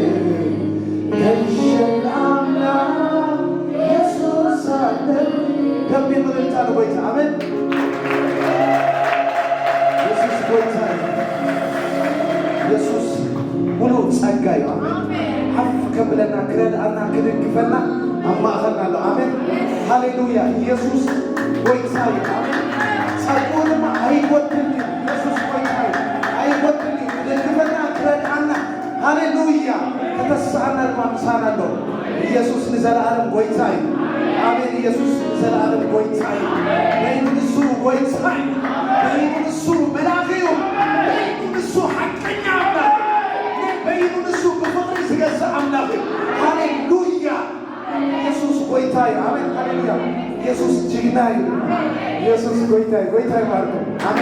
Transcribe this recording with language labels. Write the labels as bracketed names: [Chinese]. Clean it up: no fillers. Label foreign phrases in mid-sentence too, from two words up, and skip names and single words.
[Tigrinya] ከንሸን ኣምላክ ኢየሱስ ኣለኒ ደቢ ምልልታ ንጎይታ ኣሜን ኢየሱስ ጎይታ ኢየሱስ ሙሉእ ጸጋ እዩ ኣሜን ሓፍ ከብለና ክረድኣና ክድግፈና ኣብ ማእኸልና ኣሎ ኣሜን ሃሌሉያ ኢየሱስ ጎይታ እዩ ኣሜን ጸጉኡ ድማ ኣይጎድልን ኢየሱስ ጎይታ እዩ ኣይጎድልን ክድግፈና ክረድኣና ሃሌሉያ ከተስዓና ድማ ምሳና ኣሎ ኢየሱስ ንዘለኣለም ጎይታ እዩ አሜን ኢየሱስ ዘላለም ጎይታይ በይኑንሱ ጎይታይ በይኑንሱ መላኺዩ በይኑንሱ ሐቀኛ አምላክ በይኑንሱ በፍቅር ዝገዛ አምላክ ሃሌሉያ ኢየሱስ ጎይታይ አሜን ሃሌሉያ ኢየሱስ ጅግናይ ኢየሱስ ጎይታይ [Amharic] ማለት ነው።